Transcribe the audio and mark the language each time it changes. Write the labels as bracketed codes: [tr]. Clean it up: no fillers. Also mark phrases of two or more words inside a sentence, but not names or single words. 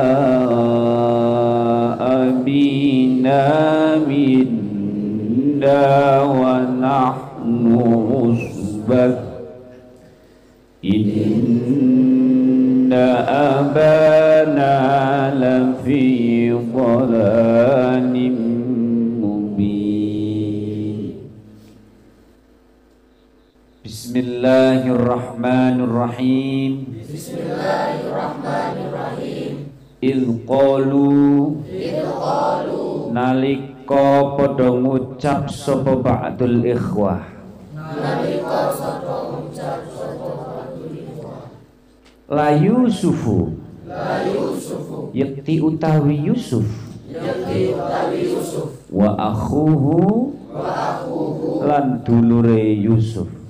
[ar] أبينا منا ونحن عصبة إن أبانا لفي ضلال مبين. بسم الله الرحمن الرحيم. بسم الله الرحمن الرحيم. إذ قالوا [jv] nalika padha ngucap sapa [ar] بعض الإخوة. [jv] Nalika sapa ngucap sapa [ar] ليوسف [jv] yakti utawi Yusuf [ar] وأخوه [jv] lan dulure Yusuf